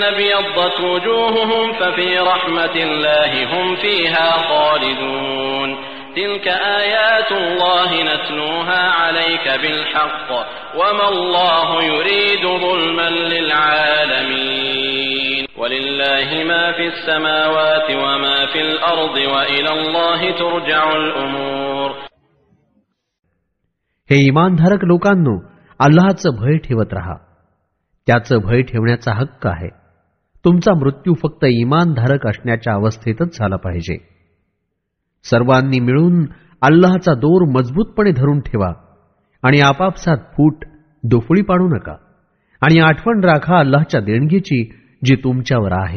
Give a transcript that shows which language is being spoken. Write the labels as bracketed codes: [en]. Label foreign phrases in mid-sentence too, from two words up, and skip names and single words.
[ar] ابيضت وجوههم ففي رحمة الله هم فيها خالدون تلك آيات الله نتلوها عليك بالحق وما الله يريد ظلما للعالمين ولله ما في السماوات وما في الأرض وإلى الله ترجع الأمور. [mr] हे इमानधारक लोकांनो, अल्लाहचं भय ठेवत रहा. त्याचं भय ठेवण्याचा हक्क आहे. तुमचा मृत्यू फक्त इमानधारक असण्याच्या अवस्थेतच झाला पाहिजे. सर्वांनी मिळून अल्लाहचा दोर मजबूतपणे धरून ठेवा आणि आपापसात फूट दुफळी पाडू नका आणि आठवण राखा अल्लाहच्या देणगीची जी तुमच्यावर आहे.